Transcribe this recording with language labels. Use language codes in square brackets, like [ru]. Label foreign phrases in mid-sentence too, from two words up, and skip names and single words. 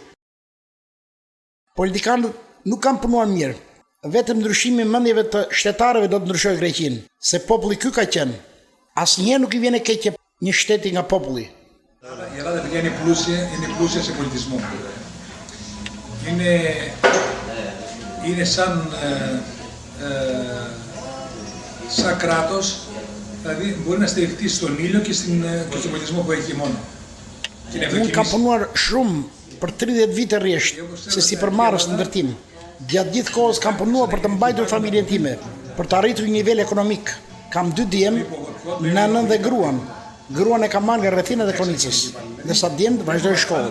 [sq] Politikanët nuk kanë punuar mirë. Vetëm ndryshimi i mendjeve të shtetarëve do të ndryshojë Greqinë, se populli ky ka qenë. Asnjëherë nuk I vjen e keq një shteti nga populli. [el] Η Ελλάδα παιδιά είναι πλούσια σε πολιτισμό. Είναι σαν κράτος, δηλαδή μπορεί να στηριχτεί στον ήλιο και στον πολιτισμό που έχει μόνο. [sq] Unë kam punuar shumë për 30 vite rresht, se si përmarrës në ndërtim. Gjatë gjithë kohës kam punuar për të mbajtur familjen time, për të arritur një nivel ekonomik. Kam 2 djem, nënën dhe gruan. Gruan e kam marrë nga Rrethinat e Konicës, ndërsa djemtë vazhdojnë shkollën.